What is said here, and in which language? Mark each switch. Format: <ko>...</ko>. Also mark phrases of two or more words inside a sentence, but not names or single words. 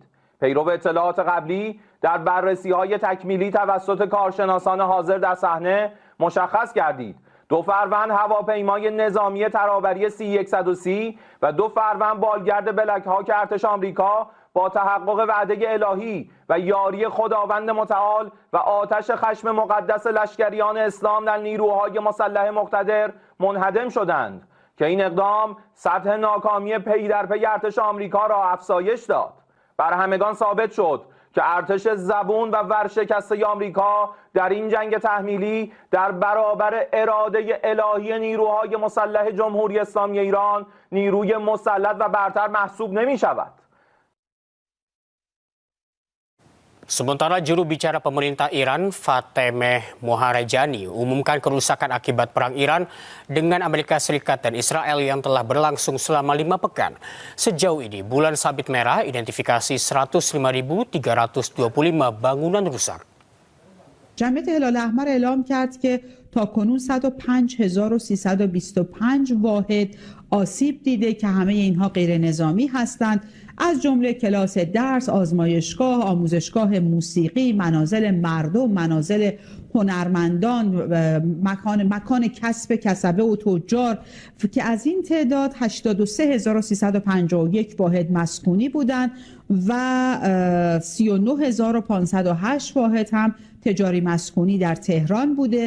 <fa>پیرو اطلاعات قبلی در بررسی‌های تکمیلی توسط کارشناسان حاضر در صحنه مشخص گردید 2 فروند هواپیمای نظامی ترابری C-130 و 2 فروند بالگرد بلک هاک ارتش آمریکا با تحقق وعده الهی و یاری خداوند متعال و آتش خشم مقدس لشکریان اسلام در نیروهای مسلح مقتدر منهدم شدند که این اقدام سطح ناکامی پی در پی ارتش آمریکا را افزایش داد. بر همگان ثابت شد که ارتش زبون و ورشکسته آمریکا در این جنگ تحمیلی در برابر اراده الهی نیروهای مسلح جمهوری اسلامی ایران نیروی مسلط و برتر محسوب نمی شود.</fa> <id>Sementara juru bicara pemerintah Iran, Fatemeh Moharejani, umumkan kerusakan akibat perang Iran dengan Amerika Serikat dan Israel yang telah berlangsung selama 5 pekan. Sejauh ini, bulan sabit merah identifikasi 105.325 bangunan rusak.</id> <fa>جمعیت هلال احمر اعلام کرد که تاکنون 105,325 واحد آسیب دیده که همه اینها غیر نظامی هستند، از جمله کلاس درس، آزمایشگاه، آموزشگاه موسیقی، منازل مردم، منازل هنرمندان، مکان کسب کسبه و تجار که از این تعداد 83,351 واحد مسکونی بودند و 39,508 واحد هم تجاری مسکونی در تهران بوده.</fa>